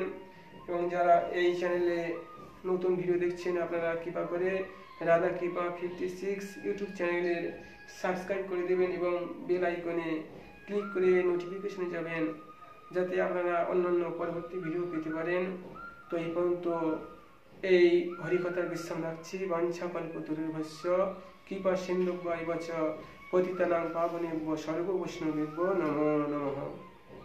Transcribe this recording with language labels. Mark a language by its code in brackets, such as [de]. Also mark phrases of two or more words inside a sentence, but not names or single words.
[bn] এবং যারা এই চ্যানেলে নতুন ভিডিও দেখছেন, আপনারা কৃপা করে রাধা কৃপা 56 ইউটিউব চ্যানেলের সাবস্ক্রাইব করে দেবেন এবং বেল আইকনে ক্লিক করে নোটিফিকেশনে যাবেন, যাতে আপনারা অন্যান্য পরবর্তী ভিডিও পেতে পারেন। তো এই পর্যন্ত এই হরিকথার বিশ্রাম রাখছি। [sa] বাঞ্ছা কল্পতরুভ্যশ্চ কৃপা সিন্ধুভ্যেব চ পতিতানাং পাবনেভ্যো সর্ব বৈষ্ণবেভ্যো নমো নমঃ।